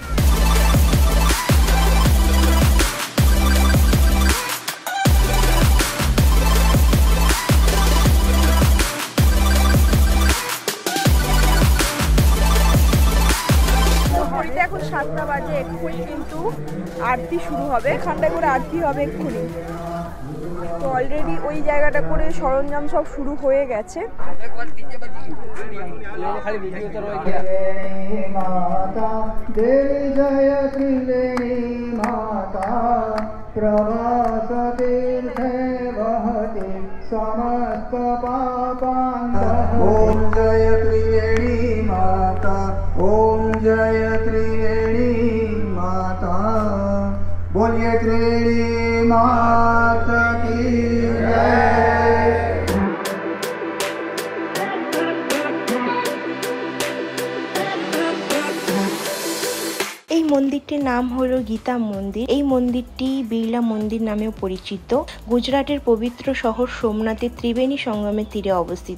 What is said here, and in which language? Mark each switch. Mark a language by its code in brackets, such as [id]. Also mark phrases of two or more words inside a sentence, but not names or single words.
[bn] এখন 7টা বাজে, এক্ষুনি কিন্তু আরতি শুরু হবে, এখানটায় করে আরতি হবে এক্ষুনি। তো অলরেডি ওই জায়গাটা করে সরঞ্জাম সব শুরু হয়ে গেছে। [sa] माता देवी जय त्रिवेणी माता प्रवास तीर्थे वहति समस्त पापान्तः। [hi] ओम जय त्रिवेणी माता, ओम जय त्रिवेणी माता, बोलिए त्रिवेणी माता की जय। [bn] এই মন্দিরটির নাম হলো গীতা মন্দির। এই মন্দিরটি বিড়লা মন্দির নামেও পরিচিত। গুজরাটের পবিত্র শহর সোমনাথের ত্রিবেণী সঙ্গমের তীরে অবস্থিত।